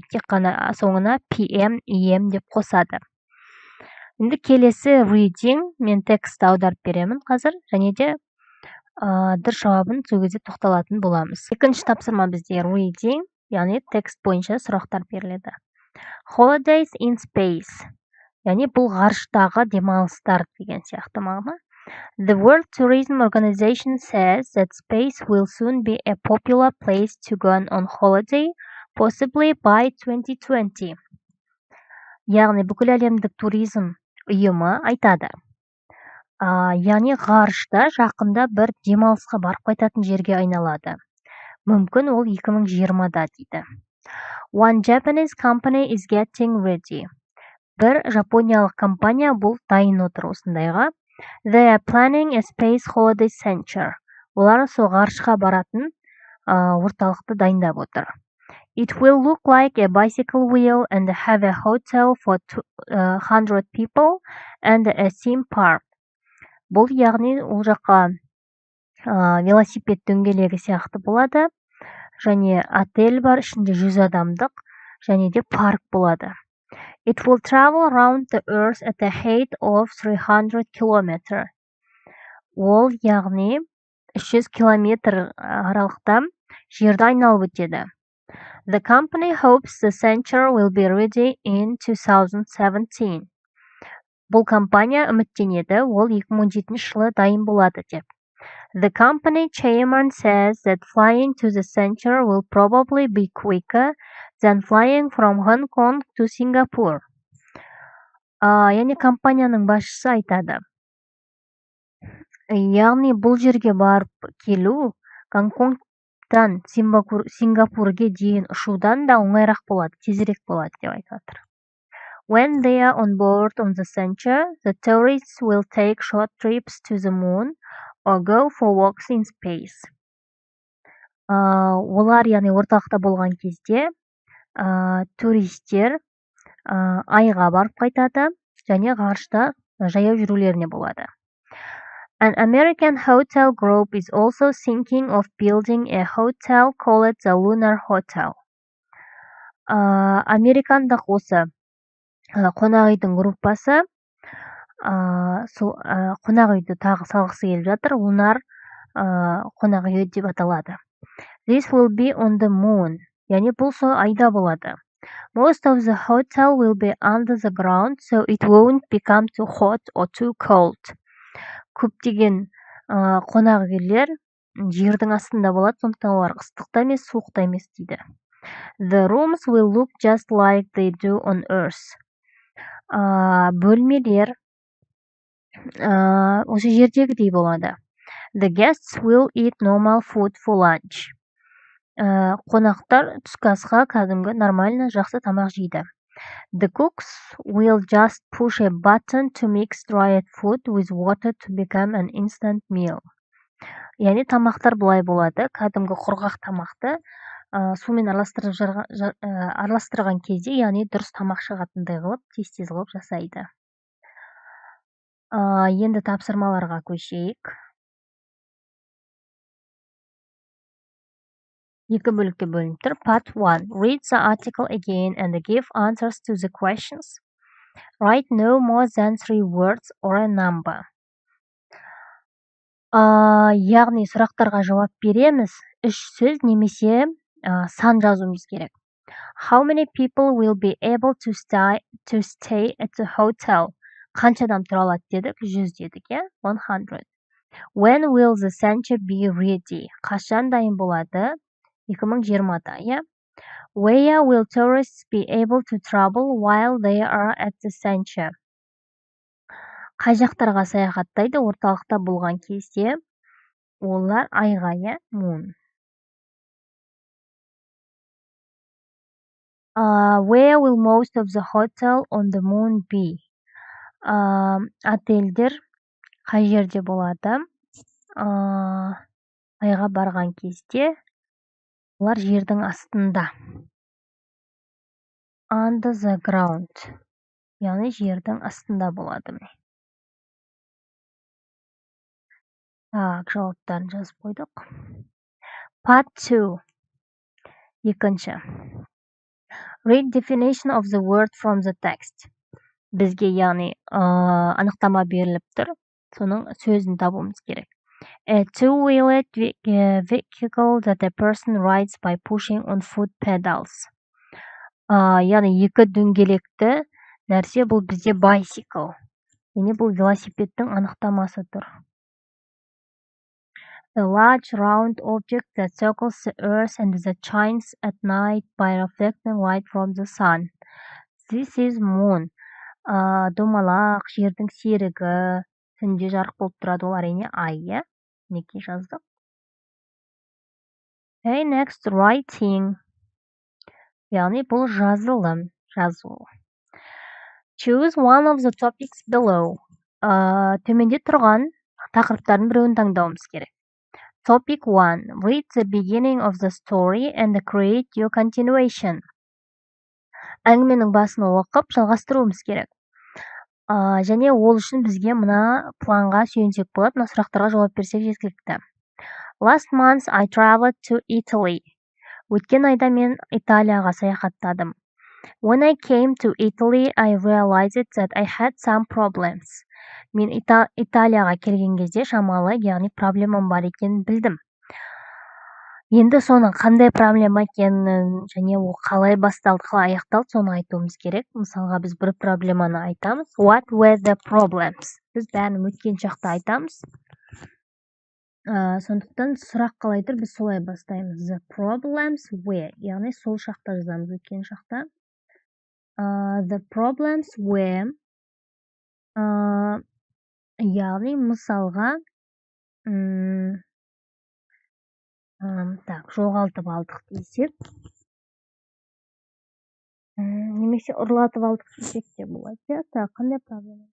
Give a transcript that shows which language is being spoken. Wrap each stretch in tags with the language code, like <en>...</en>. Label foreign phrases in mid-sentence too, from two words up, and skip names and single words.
<kk>Тек қана соңына PM, EM деп қосады. Енді келесі reading, мен текстті аударып беремін қазір, және де дұрыс жауабын сол кезде тоқталатын боламыз. Екінші тапсырма бізде reading, яғни текст бойынша сұрақтар беріледі.</kk> <en>Holidays in space,</en> <kk>яғни бұл ғарыштағы демалыстар деген сияқты мағына.</kk> <en>The World Tourism Organization says that space will soon be a popular place to go on holiday, possibly by 2020.</en> <kk>Яғни бүкіл әлемдік туризм ұйымы айтады. Яғни ғарышта жақында бір демалысқа барып қайтатын жерге айналады. Мүмкін ол 2020-да дейді.</kk> <en>One Japanese company is getting ready.</en> <kk>Бір жапониялық компания бұл дайын отыр осындайға.</kk> <en>They are planning a space holiday center.</en> <kk>Олар сол ғарышқа баратын орталықты дайындап отыр.</kk> <en>It will look like a bicycle wheel and have a hotel for 100 people and a theme park.</en> <kk>Бұл яғни ол жаққа велосипед дөңгелегі сияқты болады, және отель бар, ішінде 100 адамдық, және де парк болады.</kk> <en>It will travel around the earth at a height of 300 km.</en> <kk>Ол яғни 300 километр аралықта жерді айналып өтеді.</kk> <en>The company hopes the center will be ready in 2017.</en> <kk>Бұл компания үміттенеді, ол 2017 жылы дайын болады деп.</kk> <en>The company chairman says that flying to the center will probably be quicker than flying from Hong Kong to Singapore.</en> <kk>Яғни компанияның басшысы айтады. Яғни бұл жерге барып келу Гонконгтан Сингапурге дейін ұшудан да оңайырақ болады, тезірек болады деп айтады.</kk> <en>When they are on board on the center, the tourists will take short trips to the moon or go for walks in space.</en> <kk>Олар, яғни орталықта болған кезде, туристер айға барып қайтады, және ғарышта жаяу жүрулеріне болады.</kk> <en>An American hotel group is also thinking of building a hotel called the Lunar Hotel.</en> <kk>Американдық осы қонақ үйдің группасы қонақ үйді тағы салғысы келіп жатыр, Lunar қонақ үй деп аталады.</kk> <en>This will be on the moon,</en> <kk>яғни бұл сол айда болады.</kk> <en>Most of the hotel will be under the ground, so it won't become too hot or too cold.</en> <kk>Көптеген қонақ үйлер жердің астында болады, сондықтан олар ыстықта емес, суықта емес дейді.</kk> <en>The rooms will look just like they do on Earth.</en> <kk>Бөлмелер осы жердегідей болады.</kk> <en>The guests will eat normal food for lunch.</en> <kk>Қонақтар түскі асқа кәдімгі нормально жақсы тамақ жейді.</kk> <en>The cooks will just push a button to mix dried food with water to become an instant meal.</en> <kk>Яғни тамақтар былай болады, кәдімгі құрғақ тамақты сумен араластырған кезде, яғни дұрыс тамақ шығатындай қылып, тез-тез қылып жасайды. Енді тапсырмаларға көшейік. Екі бөлікке бөлініп тұр.</kk> <en>Part 1. Read the article again and give answers to the questions. Write no more than 3 words or a number.</en> <kk>Яғни сұрақтарға жауап береміз. 3 сөз немесе сан жазуымыз керек.</kk> <en>How many people will be able to stay at the hotel?</en> <kk>Қанша адам тұра алады дедік? 100 дедік, 100.</kk> <en>When will the center be ready?</en> <kk>Қашан дайын болады? 2020-да,</kk> <en>Where will tourists be able to travel while they are at the center?</en> <kk>Қай жақтарға саяхаттайды орталықта болған кезде? Олар айға, moon.</kk> <en>Where will most of the hotel on the moon be?</en> <kk>Отельдер қай жерде болады? Айға барған кезде олар жердің астында.</kk> <en>Under the ground.</en> <kk>Яғни жердің астында болады. Так, жауаптарын жазып қойдық. Part 2. Екінші.</kk> <en>Read definition of the word from the text.</en> <kk>Бізге яғни анықтама беріліп тұр. Соның сөзін табуымыз керек.</kk> <en>A two-wheeled vehicle that a person rides by pushing on foot pedals.</en> <kk>Яғни екі дөңгелекті нәрсе бұл бізде bicycle. Яғни бұл велосипедтің анықтамасы тұр.</kk> <en>A large round object that circles the earth and that shines at night by reflecting light from the sun. This is moon.</en> <kk>Домалақ, жердің серігі, түнде жарық болып тұрады, ол әрине ай, Неке жаздық.</kk> <en>Okay, next, writing.</en> <kk>Яғни бұл жазылым, жазу.</kk> <en>Choose one of the topics below.</en> <kk>Төменде тұрған тақырыптардың біреуін таңдауымыз керек.</kk> <en>Topic 1. Read the beginning of the story and create your continuation.</en> <kk>Әңгіменің басын оқып, жалғастыруымыз керек. Және ол үшін бізге мына планға сүйенсек болады, мына сұрақтарға жауап берсек жеткілікті.</kk> <en>Last month I traveled to Italy.</en> <kk>Өткен айда мен Италияға саяхаттадым.</kk> <en>When I came to Italy, I realized that I had some problems.</en> <kk>Мен Италияға келген кезде шамалы, яғни проблемам бар екенін білдім. Енді соның қандай проблема екенін және ол қалай басталды, қалай аяқталды, соны айтуымыз керек. Мысалға біз бір проблеманы айтамыз.</kk> <en>What were the problems?</en> <kk>Біз бәрін өткен шақта айтамыз. Сондықтан сұрақ қалай тұр, біз солай бастаймыз.</kk> <en>The problems were,</en> <kk>яғни сол шақта жазамыз, өткен шақта.</kk> <en>The problems were,</en> <kk>яғни мысалға, так, жоғалтып алдық десек, немесе ұрлатып алдық десек те болады. Так, қандай проблема?</kk>